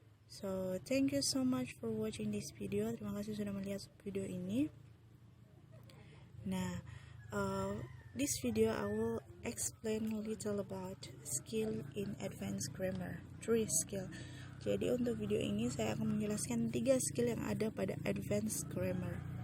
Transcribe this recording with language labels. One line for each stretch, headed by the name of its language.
English: So thank you so much for watching this video.
Indonesian: Terima kasih sudah melihat video ini.
English: Nah, this video I will explain a little about skill in advanced grammar. 3 skill.
Indonesian: Jadi untuk video ini saya akan menjelaskan 3 skill yang ada pada advanced grammar.